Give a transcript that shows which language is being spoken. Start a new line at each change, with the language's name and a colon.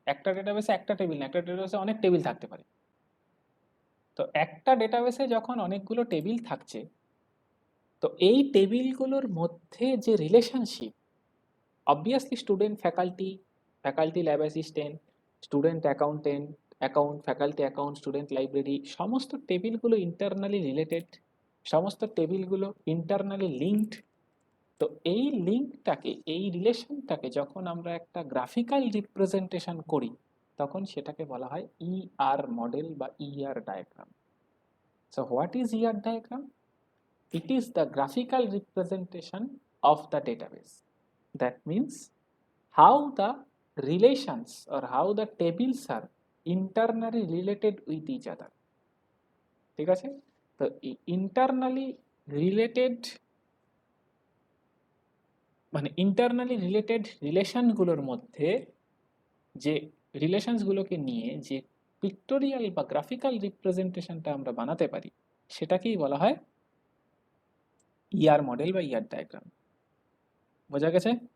Bangla: একটা ডেটাবেসে একটা টেবিল না, একটা ডেটাবেসে অনেক টেবিল থাকতে পারে। তো একটা ডেটাবেসে যখন অনেকগুলো টেবিল থাকছে, তো এই টেবিলগুলোর মধ্যে যে relationship, obviously student faculty, faculty lab assistant, student accountant, account faculty account, student library, সমস্ত টেবিলগুলো ইন্টারনালি রিলেটেড, সমস্ত টেবিলগুলো ইন্টারনালি লিঙ্কড। তো এই লিঙ্কটাকে, এই রিলেশনটাকে যখন আমরা একটা গ্রাফিক্যাল রিপ্রেজেন্টেশন করি, তখন সেটাকে বলা হয় ইআর মডেল বা ER diagram.
English: So what is ER diagram? It is the graphical representation of the database. That means how the relations or how the tables are internally related with each other.
Bangla: ঠিক আছে? তো internally related মানে internally related রিলেশনগুলোর মধ্যে যে রিলেশনসগুলোকে নিয়ে যে pictorial বা graphical রিপ্রেজেন্টেশনটা আমরা বানাতে পারি, সেটাকেই বলা হয় ইআর মডেল বা ইআর ডায়াগ্রাম। বোঝা গেছে?